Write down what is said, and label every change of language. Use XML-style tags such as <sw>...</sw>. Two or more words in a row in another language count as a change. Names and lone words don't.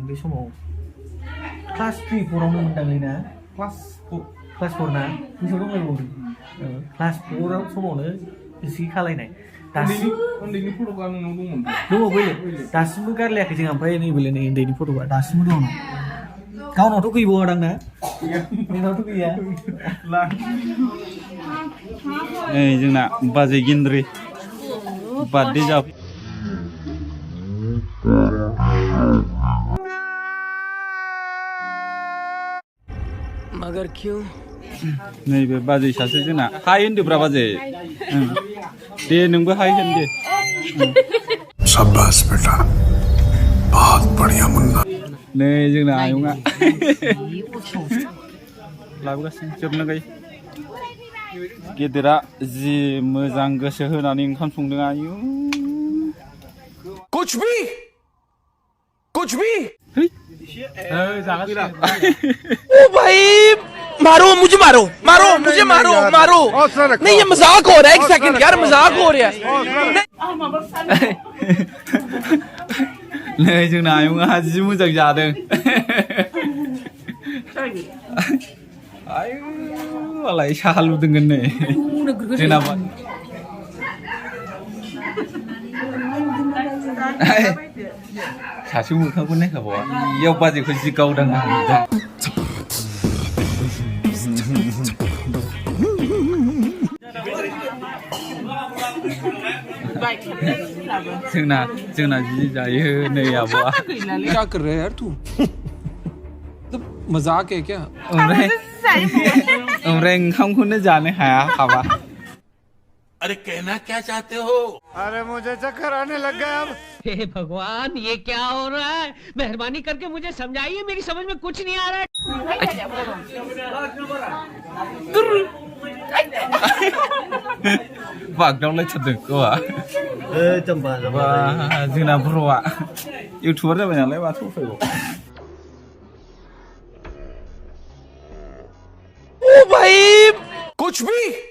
<brx>बे समाव क्लास 3-4 आवनो मोनदांलै ना क्लास 4 ना गोसोआव दंलायबावदों क्लास 4 समावनो बिसि खालायनाय दासिम उन्दैनि फट'आ नोंनाव दंमोन दङ बैले दासिमबो गारलायाखै जों ओमफ्राय नैबेले नै उन्दैनि फट'आ दासिमबो दङ गावनावथ' गैबावादां ना नोंनावथ' गैया नै जोंना बाजै गिन्द्रि बार्थडे जा</brx> <hi>मगर क्यों</hi> <brx>नैबे बाजै सासे जोंना हाय होनदोब्रा बाजै दे नोंबो हाय होन दे</brx> <hi>शाबाश बेटा बहुत बढ़िया मुन्ना</hi> <brx>नै जोंना आयंआ लाबोगासिनो जोबनो गै गेदेरा जि मोजां गोसो होनानै ओंखाम संदों आयु</brx> <hi>कुछ भी ओ भाई मारो मुझे मारो मुझे मारो नहीं ये मजाक हो रहा है एक सेकंड यार मजाक हो रहा है</hi> <brx>नै जोंना आयंआ जि मोजां जादों आयु मालाय साहा लुदोंगोन नै जोंना सासे मोखांखौ नायखाबावा इयाव बाजैखौ जि गावदां जोंना जि जायो नै आब'आ</brx> <hi>क्या कर रहे है यार तू मजाक है क्या</hi> <brx>ओमफ्राय ओंखामखौनो जानो हाया हाबा</brx> <hi>अरे कहना क्या चाहते हो? अरे मुझे चक्कर आने लग गया अब। हे भगवान ये क्या हो रहा है? मेहरबानी करके मुझे समझाइए, मेरी समझ में कुछ नहीं आ रहा है।</hi> <brx>बागदावलाय थारदों गावआ बा जोंना बर'आ इउटुबार जाबाय नालाय माथो उफायबाव</brx> <hi>ओ भाई कुछ भी</hi>